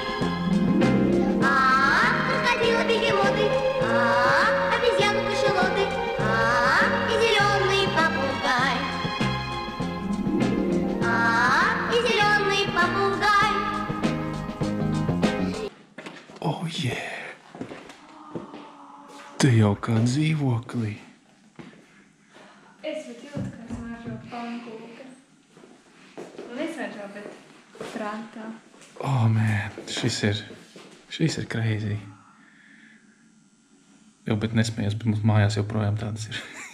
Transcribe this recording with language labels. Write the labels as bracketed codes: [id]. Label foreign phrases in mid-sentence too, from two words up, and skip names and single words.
[ru] Крокодилы, бегемоты, обезьяны, кашалоты, и зеленый попугай. И зеленый попугай. [en] Oh, yeah. [lv] Tu jau kā dzīvoklī. Es pat jūtu, kā smaržo pankūkas. Nesmaržo, bet prātā. [en] Oh, man, [lv] šis ir crazy. Jau, bet nesmējies, bet mums mājās joprojām tādas ir.